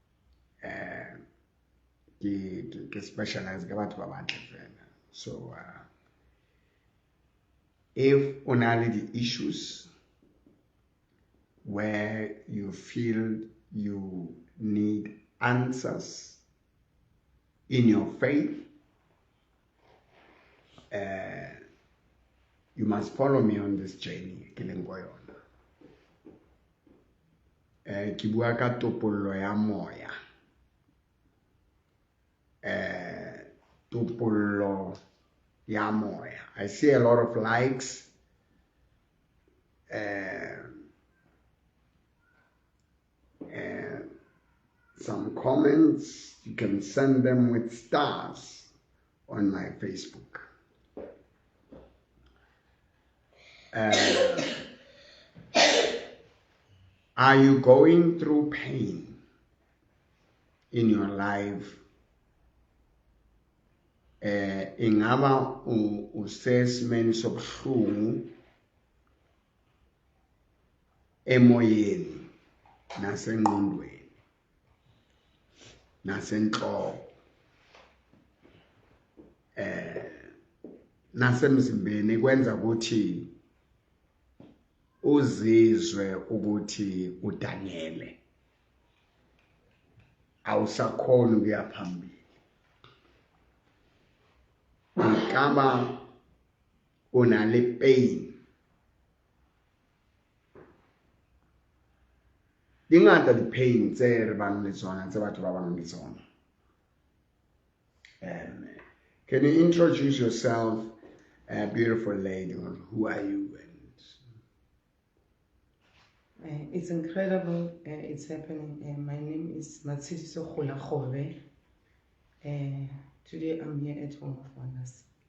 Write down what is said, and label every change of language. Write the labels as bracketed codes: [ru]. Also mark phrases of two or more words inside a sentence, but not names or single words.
[en] specialize so if only the issues where you feel you need answers in your faith, you must follow me on this journey. [st] Ke bua ka topollo ya moya. Topollo ya moya. [en] I see a lot of likes. Some comments. You can send them with stars on my Facebook. Are you going through pain in your life? [xh] Ingaba usesimeni sobuhlungu emoyeni nasengqondweni nasenhloko nasemzimbeni kwenza ukuthi uzizwe ukuthi udanele awusakhona ukuya phambili. Ingaba unale pain. [st] Dingata di pain tse re bang le tsona tse batho ba bang le tsona. [en] Can you introduce yourself, a beautiful lady? Who are you? It's incredible. It's happening. My name is Matshidiso Khulakhobe. Today I'm here at Home of Wonders.